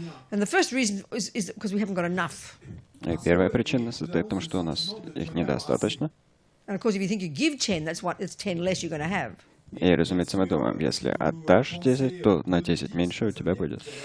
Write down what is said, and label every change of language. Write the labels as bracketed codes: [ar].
[en] And the first reason is because we haven't got enough. [ru] И первая причина состоит в том, что у нас их недостаточно. [en] And of course, if you think you give 10, it's 10 less you're going to have. [ru] И, разумеется, мы думаем, если отдашь 10, то на 10 меньше у тебя будет.